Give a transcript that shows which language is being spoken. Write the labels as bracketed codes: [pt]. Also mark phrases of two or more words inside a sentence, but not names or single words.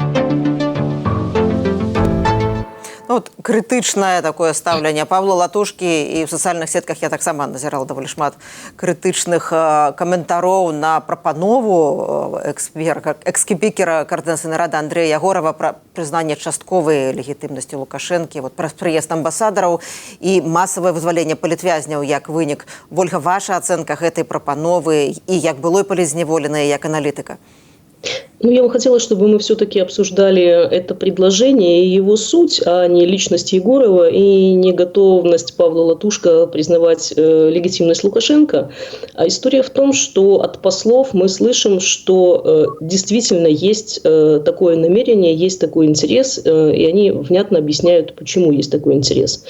[be] Вот крытычнае такое стаўленне Павла Латушкі, і ў сацыяльных сетках я таксама назірала даволі шмат крытычных каментароў на прапанову экс-спікера Координацыйнай рады Андрэя Ягорава пра прызнанне частковай легітымнасці Лукашэнкі, вот пра прыезд амбасадараў і масавае вызваленне палітвязняў як вынік. Вольга, ваша ацэнка гэтай прапановы і як былой палітзняволенай, як аналітыка? Ну, [ru] я бы хотела, чтобы мы все-таки обсуждали это предложение и его суть, а не личность Егорова и не готовность Павла Латушка признавать легитимность Лукашенко. А история в том, что от послов мы слышим, что действительно есть такое намерение, есть такой интерес, и они внятно объясняют, почему есть такой интерес.